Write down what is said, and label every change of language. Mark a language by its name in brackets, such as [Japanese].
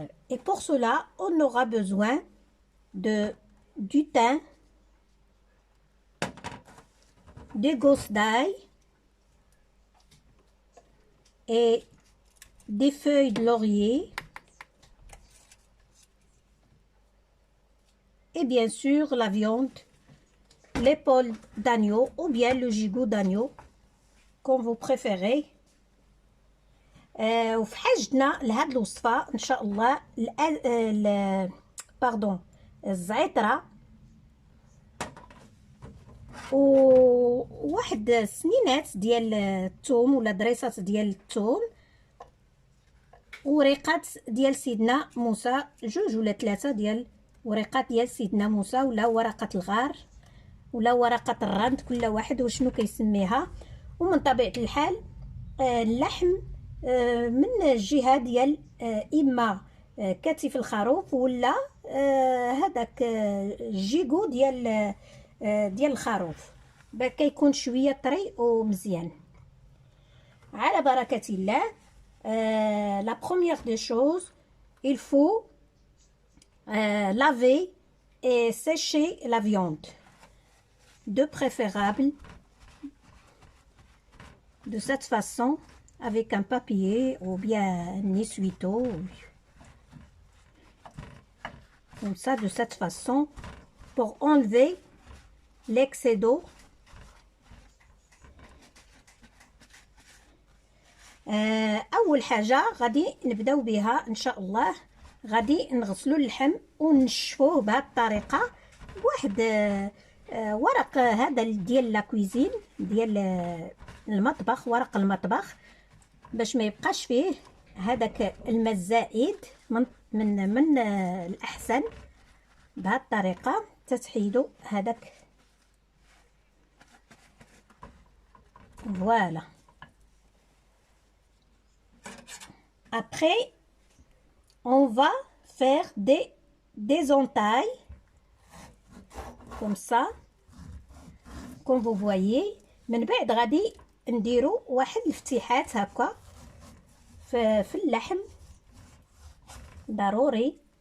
[French] Et pour cela, on aura besoin du thym, des gousses d'ail et des feuilles de laurier et bien sûr la viande, l'épaule d'agneau ou bien le gigot d'agneau comme vous préférez. [Arabic] وفي حاجتنا لهاد الوصفة ان شاء الله الزعترة وواحد سنينات ديال الثوم ولا دريسات ديال الثوم وريقات ديال سيدنا موسى، جوج ولا ثلاثة ديال وريقات ديال سيدنا موسى ولا ورقة الغار ولا ورقة الرند، كل واحد وشنو كيسميها. ومن طبيعة الحال اللحم من الجهة ديال إما كتف الخروف ولا هذاك الجيجو ديال الخروف، كيكون شوية طري ومزيان. على بركة الله. [French] La première des choses, il faut laver et sécher la viande, de préférable de cette façon avec un papier ou bien un essuie-tout, comme ça, de cette façon, pour enlever l'excès d'eau. [Arabic] اول حاجه غادي نبداو بها ان شاء الله، غادي نغسلوا اللحم ونشفوه بهذه الطريقه بواحد ورق هذا ديال لا كويزين ديال المطبخ، ورق المطبخ، باش ما يبقاش فيه هذاك الماء الزائد. من الاحسن بهذه الطريقه تتحيدوا هذاك. فوالا. [French] Après, on va faire des entailles, comme ça, comme vous voyez. [Arabic] من بعد غادي نديرو واحد الفتيحات هكا في اللحم، ضروري.